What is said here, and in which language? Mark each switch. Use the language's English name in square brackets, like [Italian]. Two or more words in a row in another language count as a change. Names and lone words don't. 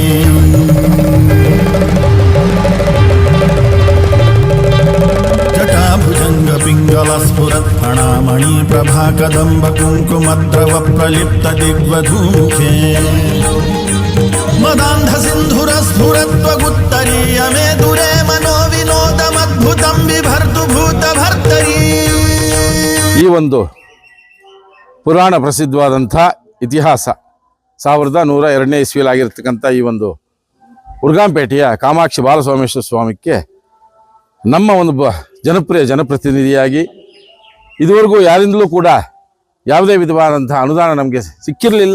[Sanskrit] भुजंग पिंगल स्फुरत् फणामणि प्रभा कदंब कुंकुमद्रव प्रलिप्त दिग्वधूमुखे मदांध सिंधुर स्फुरत्वगुत्तरीय मे दुरे मनो विनोदमद्भुतं बिभर्तु भूत भर्तरी. [Kannada] ಈ ಒಂದು ಪುರಾಣ ಪ್ರಸಿದ್ಧವಾದಂಥ ಇತಿಹಾಸ 1102ನೇ ಇಸ್ವಿಲಾಗಿರ್ತಕ್ಕಂಥ ಈ ಒಂದು ಉರ್ಗಾಂಪೇಟೆಯ ಕಾಮಾಕ್ಷಿ ಬಾಲಸೋಮೇಶ್ವರ ಸ್ವಾಮಿಗೆ ನಮ್ಮ ಒಂದು ಜನಪ್ರಿಯ ಜನಪ್ರತಿನಿಧಿಯಾಗಿ ಇದುವರೆಗೂ ಯಾರಿಂದಲೂ ಕೂಡ ಯಾವುದೇ ವಿಧವಾದಂತಹ ಅನುದಾನ ನಮಗೆ ಸಿಕ್ಕಿರಲಿಲ್ಲ.